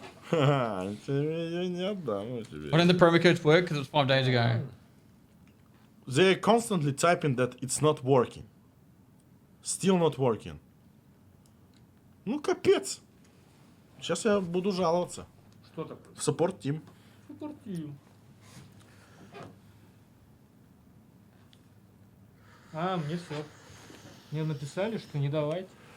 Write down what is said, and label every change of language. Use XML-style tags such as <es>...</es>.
<ru>Ха-ха, тебе не отдам я тебе.</ru> <en>Why didn't the promo codes work? Because it was 5 days ago. They're constantly typing that it's not working. Still not working.</en> <ru>Ну, капец. Сейчас я буду жаловаться. Что такое? В</ru> <en>support team.</en> <ru>Супертим. А, мне все. Мне написали, что не давайте.</ru>